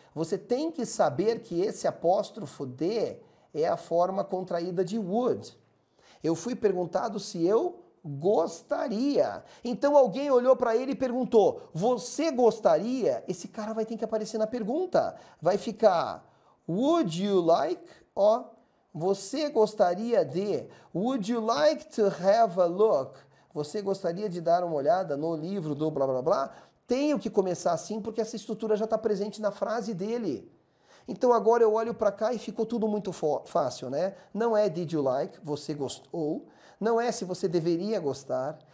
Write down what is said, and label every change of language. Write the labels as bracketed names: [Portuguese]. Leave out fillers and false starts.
[Portuguese] Você tem que saber que esse apóstrofo D é a forma contraída de would. Eu fui perguntado se eu gostaria. Então alguém olhou para ele e perguntou, você gostaria? Esse cara vai ter que aparecer na pergunta. Vai ficar, [English] would you like? [Portuguese] Ó, você gostaria de? [English] Would you like to have a look? [Portuguese] Você gostaria de dar uma olhada no livro do blá blá blá? Tenho que começar assim porque essa estrutura já está presente na frase dele. Então agora eu olho para cá e ficou tudo muito fácil, né? Não é [English] did you like, [Portuguese] você gostou. Não é se você deveria gostar.